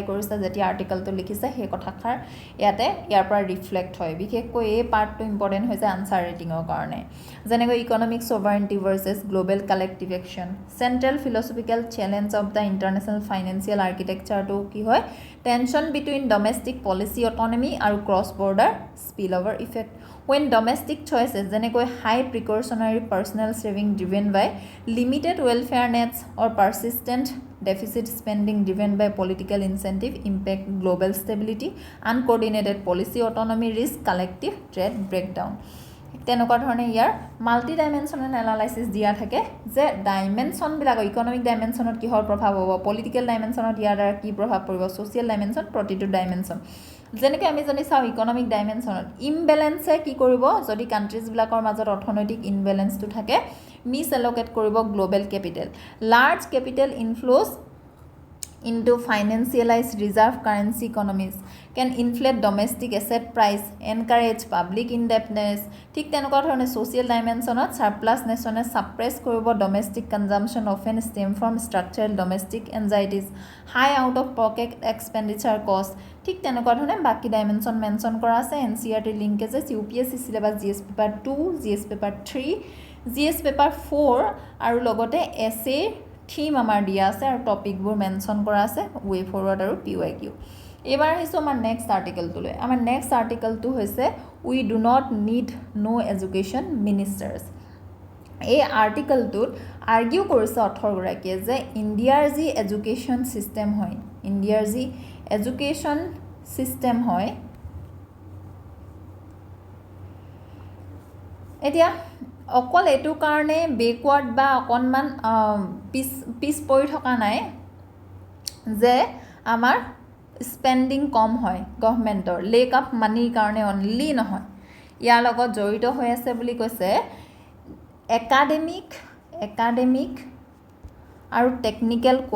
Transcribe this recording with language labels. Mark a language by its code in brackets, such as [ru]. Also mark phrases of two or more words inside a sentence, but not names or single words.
[as] কৰিছে যেতিয়া আৰ্টিকেলটো লিখিছে সেই কথাষাৰ ইয়াৰ পৰা ৰিফ্লেক্ট হয় বিশেষকৈ এই [en] partটো important হৈছে answer ratingৰ [as] কাৰণে যেনেকৈ [en] economic sovereignty versus global collective action central philosophical challenge of the international financial architectureটো [as] কি হয় [en] tension between domestic policy autonomy আৰু cross border spill over effect when domestic choices যেনেকৈ high precautionary personal saving driven by limited welfare nets or persistent deficit spending driven by political incentive impact global stability uncoordinated policy autonomy risk collective trade breakdown [as] তেনেকুৱা ধৰণে ইয়াৰ [en] multi dimensional analysis [as] দিয়া থাকে যে ডাইমেনশ্যনবিলাক [en] economic dimensionত [as] কিহৰ প্ৰভাৱ হ'ব [en] political dimensionত [as] ইয়াৰ দ্বাৰা কি প্ৰভাৱ পৰিব [en] social dimension [as] প্ৰতিটো ডাইমেনশ্যন যেনেকৈ আমি যদি চাওঁ [en] economic dimensionত imbalance [as] কি কৰিব যদি কাণ্ট্ৰিজবিলাকৰ মাজত অৰ্থনৈতিক ইনবেলেঞ্চটো থাকে [en] mis allocate কৰিব global capital large capital inflows into financialized reserve currency economies can inflate domestic asset price encourage public indebtedness [as] ঠিক তেনেকুৱা ধৰণে [en] social dimensionত surplus nation suppress কৰিব domestic consumption often stem from structural domestic anxieties high out of pocket expenditure cost [as] ঠিক তেনেকুৱা ধৰণে বাকি ডাইমেনশ্যন মেনশ্যন কৰা আছে [en] NCERT linkages UPSC syllabus GS paper 2 GS paper 3 GS paper 4 [as] আৰু লগতে [en] essay theme [as] আমাৰ দিয়া আছে আৰু টপিকবোৰ মেনশ্যন কৰা আছে [en] way forward [as] আৰু PYQ এবাৰ আহিছোঁ আমাৰ [en] next articleটোলৈ [as] আমাৰ [en] next articleটো [as] হৈছে [en] we do not need no education ministers [as] এই আৰ্টিকেলটোত আৰ্গিউ কৰিছে অথৰগৰাকীয়ে যে ইণ্ডিয়াৰ যি [en] education system [as] হয় এতিয়া অকল এইটো কাৰণে বেকৱাৰ্ড বা অকণমান পিছ পৰি থকা নাই যে আমাৰ স্পেণ্ডিং কম হয় [en] governmentৰ lack of moneyৰ [as] কাৰণে অনলি নহয় ইয়াৰ লগত জড়িত হৈ আছে বুলি কৈছে একাডেমিক আৰু টেকনিকেল